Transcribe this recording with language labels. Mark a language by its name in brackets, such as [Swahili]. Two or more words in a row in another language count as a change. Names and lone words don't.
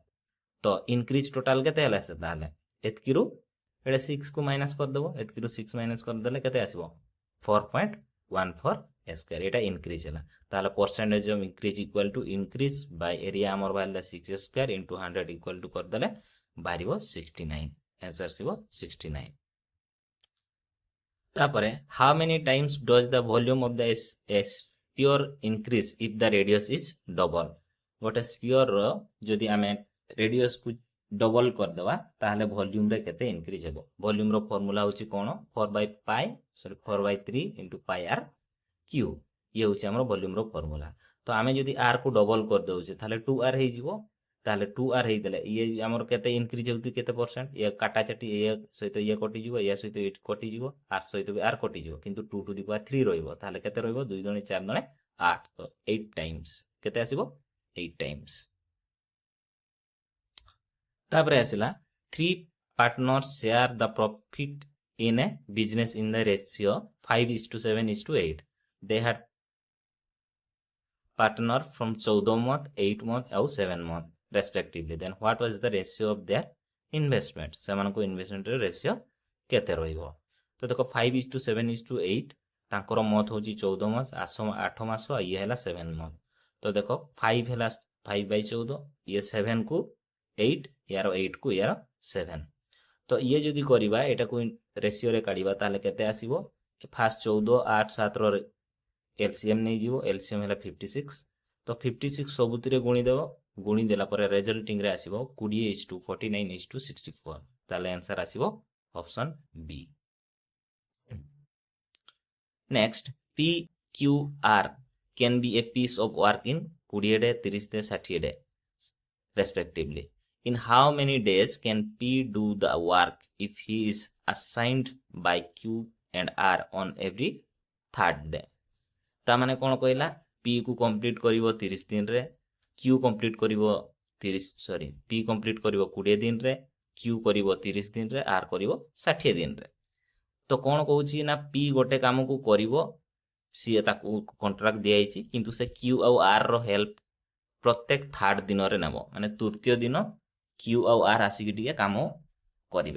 [Odia] ତ [English] increase total [Odia] କେତେ ହେଲା ସେ, ତାହେଲେ ଏତିକିରୁ ଏଇଟା 6 କୁ ମାଇନସ୍ କରିଦେବ, ଏତିକିରୁ 6 ମାଇନସ୍ କରିଦେଲେ କେତେ ଆସିବ 4.14a²। ଏଇଟା ଇନକ୍ରିଜ ହେଲା। ତାହେଲେ [English] percentage of increase equal to increase by area [Odia] ଆମର ବାହାରିଲା [English] 6a² into 100 equal to [Odia] କରିଦେଲେ ବାହାରିବ 69। ଆନ୍ସର ଆସିବ 69। [English] ତାପରେ how many times does the volume of the sphere increase if the radius is double? [Odia] ଗୋଟେ ସ୍ପିଅର ର ଯଦି ଆମେ ରେଡିୟସ କୁ ଡବଲ କରିଦେବା ତାହେଲେ ଭଲ୍ୟୁମ ରେ କେତେ ଇନକ୍ରିଜ ହେବ? ଭଲ୍ୟୁମ ର ଫର୍ମୁଲା ହଉଛି କ'ଣ 4/3 [English] into pi r cube. [Odia] ଇଏ ହଉଛି ଆମର ଭଲ୍ୟୁମ ର ଫର୍ମୁଲା। ତ ଆମେ ଯଦି ଆର କୁ ଡବଲ କରିଦେଉଛେ ତାହେଲେ 2r ହେଇଯିବ। ତାହେଲେ 2r ହେଇଦେଲେ ଇଏ ଆମର କେତେ ଇନକ୍ରିଜ ହେଉଛି କେତେ ପରସେଣ୍ଟ, ଇଏ କାଟାଚାଟି ଇଏ ସହିତ ଇଏ କଟିଯିବ, ୟା ସହିତ ଇଏ କଟିଯିବ, ଆର ସହିତ ବି ଆର କଟିଯିବ, କିନ୍ତୁ [English] 2 to the power 3 [Odia] ରହିବ। ତାହେଲେ କେତେ ରହିବ 2 ଦୁଣେ 4 ଦୁଣେ 8। ତ 8 ଟାଇମ୍ସ କେତେ ଆସିବ 8 ଟାଇମ୍ସ। ତାପରେ ଆସିଲା [English] 3 partners share the profit in a business in the ratio 5:7:8। they had partner from 14 month 8 month ଆଉ 7 month respectively। then what was the ratio of their investment? [Odia] ସେମାନଙ୍କ ଇନଭେଷ୍ଟମେଣ୍ଟ ର ରେସିଓ କେତେ ରହିବ? ତ ଦେଖ 5:7:8 ତାଙ୍କର ମନ୍ଥ ହଉଛି 14 ମାସ 8 ମାସ, ଇଏ ହେଲା 7 ମନ୍ଥ। ତ ଦେଖ 5 ହେଲା 5/14, ଇଏ 7 କୁ 8, ୟାର 8 କୁ ୟାର 7। ତ ଇଏ ଯଦି କରିବା ଏଟାକୁ ରେସିଓରେ କାଢିବା ତାହେଲେ କେତେ ଆସିବ, ଫାଷ୍ଟ 14, 8, 7 ର ଏଲସିଏମ ନେଇଯିବ, ଏଲସିଏମ ହେଲା 56। ତ 56 ସବୁଥିରେ ଗୁଣିଦେବ, ଗୁଣି ଦେଲା ପରେ ରେଜଲ୍ଟିଂ ରେ ଆସିବ 20:49:64। ତାହେଲେ ଆନ୍ସର ଆସିବ [English] option B. ନେକ୍ସଟ PQR can be a piece of work in 20 day 30 day 60 day respectively। in how many days can P do the work if he is assigned by Q and R on every third day? [Odia] ତା ମାନେ କ'ଣ କହିଲା, P କୁ କମ୍ପ୍ଲିଟ କରିବ 30 ଦିନରେ, Q କମ୍ପ୍ଲିଟ କରିବ P କମ୍ପ୍ଲିଟ କରିବ 20 ଦିନରେ, Q କରିବ 30 ଦିନରେ, R କରିବ 60 ଦିନରେ। ତ କ'ଣ କହୁଛି ନା P ଗୋଟେ କାମକୁ କରିବ, ସିଏ ତାକୁ କଣ୍ଟ୍ରାକ୍ଟ ଦିଆଯାଇଛି, କିନ୍ତୁ ସେ Q ଆଉ R ର ହେଲ୍ପ ପ୍ରତ୍ୟେକ ଥାର୍ଡ ଦିନରେ ନେବ, ମାନେ ତୃତୀୟ ଦିନ Q ଆଉ R ଆସିକି ଟିକେ କାମ କରିବେ।